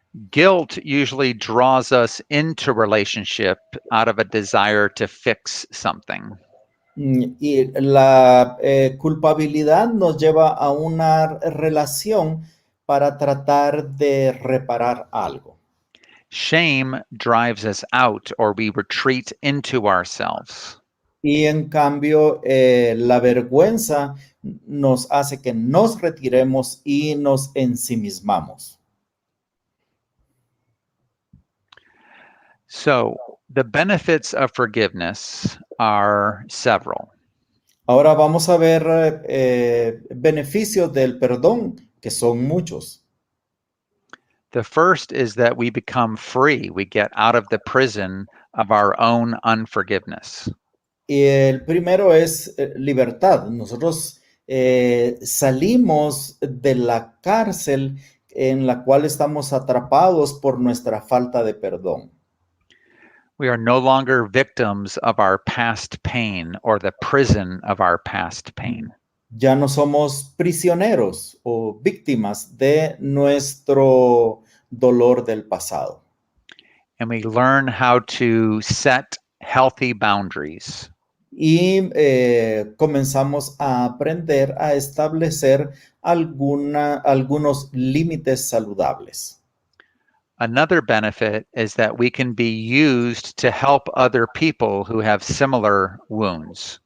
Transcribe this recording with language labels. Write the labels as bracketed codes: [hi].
[en] Guilt usually draws us into relationship out of a desire to fix something. [es] Y la culpabilidad nos lleva a una relación para tratar de reparar algo. [en] Shame drives us out or we retreat into ourselves. [es] Y en cambio, la vergüenza nos hace que nos retiremos y nos ensimismamos. [en] So, the benefits of forgiveness are several. [es] Ahora vamos a ver beneficios del perdón, que son muchos. [en] The first is that we become free. We get out of the prison of our own unforgiveness. [es] Y el primero es libertad. Nosotros salimos de la cárcel en la cual estamos atrapados por nuestra falta de perdón. [en] We are no longer victims of our past pain or the prison of our past pain. [es] Ya no somos prisioneros o víctimas de nuestro dolor del pasado. [en] And we learn how to set healthy boundaries. [es] Y comenzamos a aprender a establecer algunos límites saludables. [en] Another benefit is that we can be used to help other people who have similar wounds.